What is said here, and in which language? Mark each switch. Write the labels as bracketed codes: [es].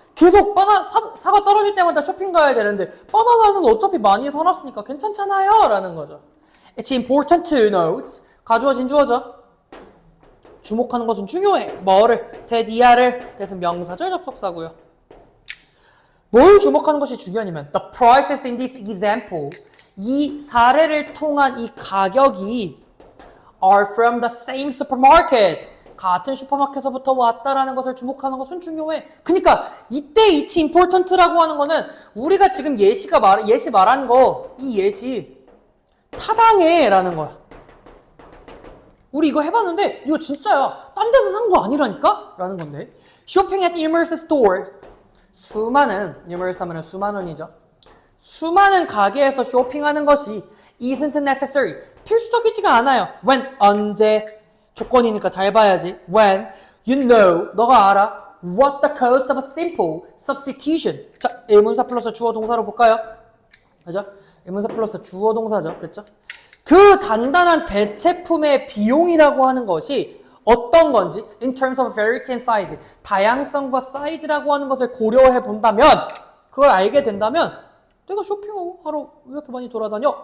[ko] 계속 사과 떨어질 때마다 쇼핑 가야 되는데 바나나는 어차피 많이 사놨으니까 괜찮잖아요 라는 거죠. [en] It's important to note. [ko] 가주어진 주어죠. 주목하는 것은 중요해. 뭐를? 대디아를. 대신 명사절 접속사고요. 뭘 주목하는 것이 중요하냐면 [en] the prices in this example. [ko] 이 사례를 통한 이 가격이 [en] are from the same supermarket. [ko] 같은 슈퍼마켓에서부터 왔다라는 것을 주목하는 것은 중요해. 그러니까 이때 이치 important라고 하는 거는 우리가 지금 예시 말한 거, 이 예시 타당해라는 거야. 우리 이거 해봤는데 이거 진짜야. 딴 데서 산 거 아니라니까? 라는 건데. [en] Shopping at numerous stores. [ko] numerous 하면 수많은이죠. 수많은 가게에서 쇼핑하는 것이 [en] isn't necessary. [ko] 필수적이지가 않아요. when, 언제. 조건이니까 잘 봐야지. [en] when, you know, [ko] 너가 알아. [en] what the cost of a simple substitution. [ko] 자, 의문사 플러스 주어 동사로 볼까요? 그죠? 의문사 플러스 주어 동사죠. 그렇죠? 그 단단한 대체품의 비용이라고 하는 것이 어떤 건지 [en] in terms of variety and size, [ko] 다양성과 사이즈라고 하는 것을 고려해 본다면, 그걸 알게 된다면 내가 쇼핑하러 왜 이렇게 많이 돌아다녀?